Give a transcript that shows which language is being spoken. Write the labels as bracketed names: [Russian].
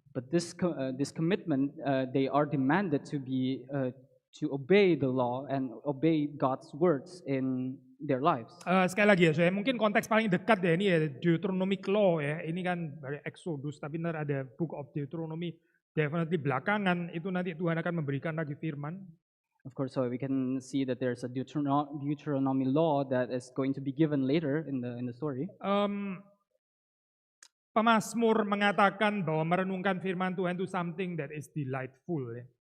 [English] But this commitment, they are demanded to obey the law and obey God's words in their lives. [Indonesian] Sekali lagi ya, saya mungkin konteks paling dekat ya ini ya Deuteronomic Law ya. Ini kan dari Exodus, tapi ntar ada Book of Deuteronomy. Definitely belakangan itu nanti Tuhan akan memberikan lagi firman. [English] Of course, so we can see that there's a Deuteronomy law that is going to be given later in the story. [Indonesian] Pemazmur mengatakan bahwa merenungkan firman Tuhan itu something that is delightful. Ya.